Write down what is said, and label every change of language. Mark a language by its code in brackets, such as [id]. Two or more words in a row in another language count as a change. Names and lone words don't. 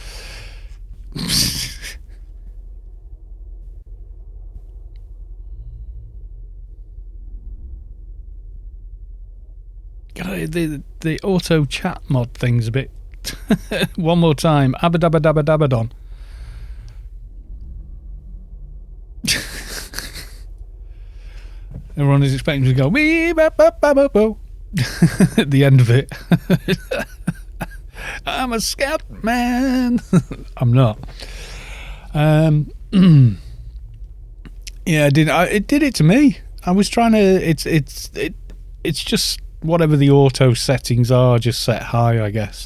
[en] God, the auto chat mod thing's a bit. One more time. Abba dabba dabba dabba don. Everyone is expecting to go wee ba ba ba ba bo at the end of it. I'm a scat man. I'm not. Yeah, it did it to me. I was trying to. It's just whatever the auto settings are, just set high, I guess.